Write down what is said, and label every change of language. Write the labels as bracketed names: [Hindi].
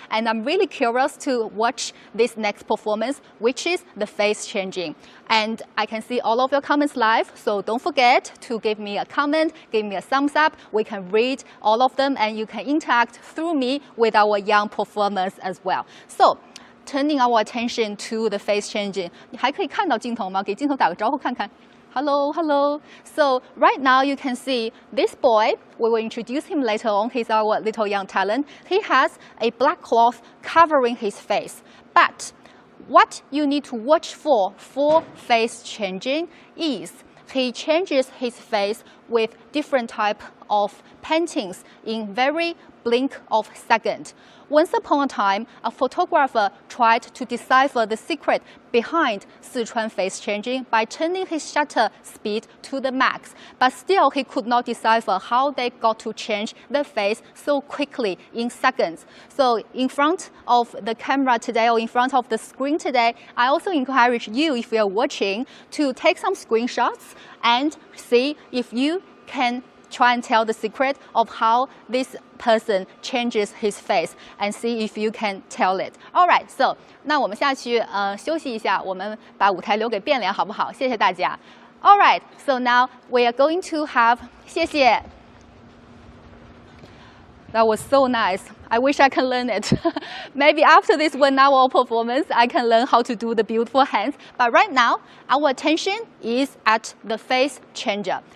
[English] And I'm really curious to watch this next performance, which is the face changing. And I can see all of your comments live. So don't forget to give me a comment, give me a thumbs up. We can read all of them, and you can interact through me with our young performers as well. So, turning our attention to the face changing. [Chinese] 你还可以看到镜头吗？给镜头打个招呼看看。 [English] Hello, hello. So right now you can see this boy. We will introduce him later on. He's our little young talent. He has a black cloth covering his face. But what you need to watch for face changing is he changes his face with different type of paintings in very blink of second. Once upon a time, a photographer tried to decipher the secret behind Sichuan face changing by turning his shutter speed to the max. But still, he could not decipher how they got to change the face so quickly in seconds. So in front of the camera today, or in front of the screen today, I also encourage you, if you're watching, to take some screenshots and see if you can try and tell the secret of how this person changes his face, and see if you can tell it. Alright, so [Chinese] 那我们下去休息一下，我们把舞台留给变脸好不好？谢谢大家。 [English] Alright, so now we are going to have [Chinese] 谢谢。 [English] That was so nice. I wish I can learn it. Maybe after this 1-hour performance, I can learn how to do the beautiful hands. But right now, our attention is at the face changer.